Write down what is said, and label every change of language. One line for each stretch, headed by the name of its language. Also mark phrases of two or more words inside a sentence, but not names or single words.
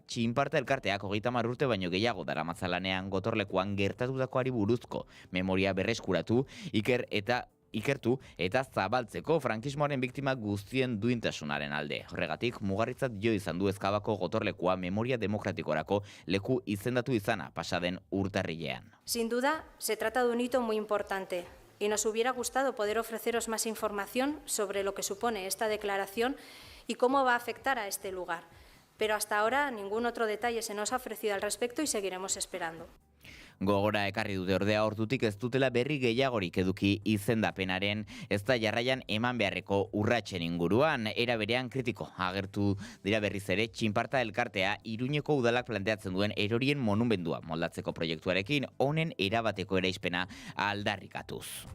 Basque: Txinparta elkarteak 30 urte baino gehiago daramatzalanean gotorlekuan gertatutakoari buruzko memoria berreskuratu, ikertu eta zabaltzeko frankismoaren biktima guztien duintasunaren alde. Horregatik, mugarritzat jo izan du ezkabako gotorlekua memoria demokratikorako leku izendatu izana pasaden urtarrilean.
Spanish: Sin duda, se trata de un hito muy importante y nos hubiera gustado poder ofreceros más información sobre lo que supone esta declaración y cómo va a afectar a este lugar. Pero hasta ahora ningún otro detalle se nos ha ofrecido al respecto y seguiremos esperando.
Basque: Gogora ekarri dute ordea ordutik ez dutela berri gehiagorik eduki izendapenaren ez da jarraian eman beharreko urratsen inguruan. Era berean kritiko agertu dira berriz ere Txinparta elkartea Iruñeko udalak planteatzen duen erorien monumendua moldatzeko proiektuarekin honen erabateko eraispena aldarrikatuz.